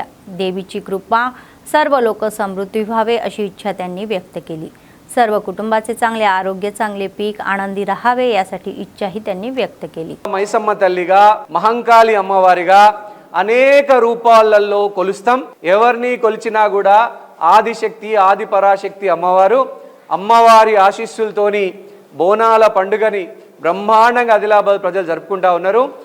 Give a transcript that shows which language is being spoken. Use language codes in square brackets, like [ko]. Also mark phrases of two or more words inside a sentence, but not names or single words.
[mr] देवीची कृपा सर्व लोक समृद्धी व्हावे अशी इच्छा त्यांनी व्यक्त केली. सर्व कुटुंबाचे चांगले आरोग्य, चांगले पीक, आनंदी राहावे यासाठी इच्छाही त्यांनी व्यक्त केली. [te] మైసమ్మ తల్లిగా, మహంకాళి అమ్మవారిగా అనేక రూపాలలో కొలుస్తాం. ఎవరిని కొలిచినా కూడా ఆదిశక్తి, ఆది పరాశక్తి అమ్మవారు, అమ్మవారి ఆశీస్సులతోని బోనాల పండుగని బ్రహ్మాండంగా ఆదిలాబాద్ ప్రజలు జరుపుకుంటా ఉన్నారు.